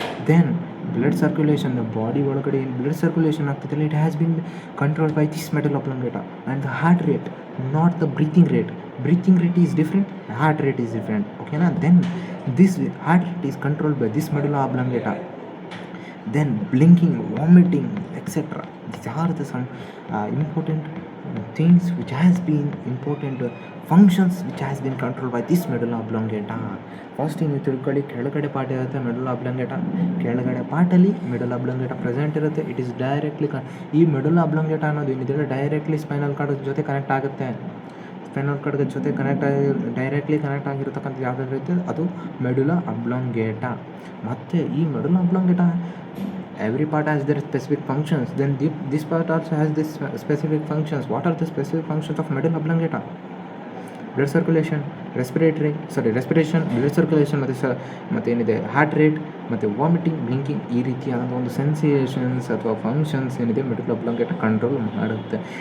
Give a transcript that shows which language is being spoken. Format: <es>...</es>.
<en>Then blood circulation, body ಒಳಗಡೆ ಏನು blood circulation ಆಗ್ತಿದೆಯಲ್ಲ it has been controlled by this medulla oblongata. And the heart rate, not the breathing rate is different, heart rate is different. ಓಕೆನಾ? Then this heart rate is controlled by this medulla oblongata. Then blinking, vomiting, etc. These are the some important things which has been important functions which has been controlled by this medulla oblongata.</en> <kn>First ನೀವು ತಿಳ್ಕೊಳ್ಳಿ, ಕೆಳಗಡೆ part ಇರುತ್ತೆ ಮೆಡುಲಾ ಒಬ್ಲಾಂಗೇಟಾ. ಕೆಳಗಡೆ ಪಾರ್ಟಲ್ಲಿ ಮೆಡುಲಾ ಒಬ್ಲಾಂಗೇಟಾ present ಇರುತ್ತೆ. It is directly ಈ ಮೆಡುಲಾ ಒಬ್ಲಾಂಗೇಟಾ ಅನ್ನೋದು ಏನಿದೆ directly spinal cord ಜೊತೆ ಕನೆಕ್ಟ್ ಆಗುತ್ತೆ. ಸ್ಪೈನಲ್ ಕಾರ್ಡ್ ಜೊತೆ ಡೈರೆಕ್ಟ್ಲಿ ಕನೆಕ್ಟ್ ಆಗಿರತಕ್ಕಂಥ ಯಾವುದಾದ್ರು ಇರುತ್ತೆ ಅದು ಮೆಡುಲಾ ಒಬ್ಲಾಂಗೇಟಾ.</kn> <en>ಮತ್ತು ಈ medulla oblongata every part has their specific functions. Then this part also has this specific functions. What are the specific functions of medulla oblongata?</en> <kn>Blood circulation, respiration, blood circulation ಮತ್ತು ಏನಿದೆ heart rate ಮತ್ತು vomiting, blinking, ಈ ರೀತಿಯಾದ ಒಂದು sensations ಅಥವಾ functions ಏನಿದೆ ಮೆಡುಲಾ ಒಬ್ಲಾಂಗೇಟಾ control ಮಾಡುತ್ತೆ.</kn>